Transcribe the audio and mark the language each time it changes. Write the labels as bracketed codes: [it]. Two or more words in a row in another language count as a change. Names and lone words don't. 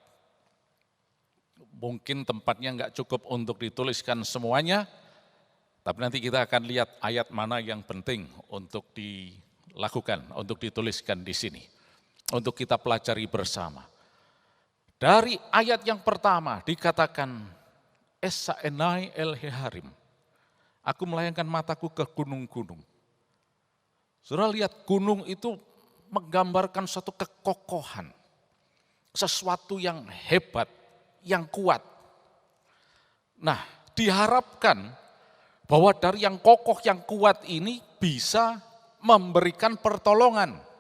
[id] Mungkin tempatnya enggak cukup untuk dituliskan semuanya, tapi nanti kita akan lihat ayat mana yang penting untuk dilakukan, untuk dituliskan di sini. Untuk kita pelajari bersama. Dari ayat yang pertama dikatakan, [he] אשא עיני אל ההרים. [id] Aku melayangkan mataku ke gunung-gunung. Saudara lihat gunung itu menggambarkan suatu kekokohan. Sesuatu yang hebat, yang kuat. Nah diharapkan bahwa dari yang kokoh, yang kuat ini bisa memberikan pertolongan.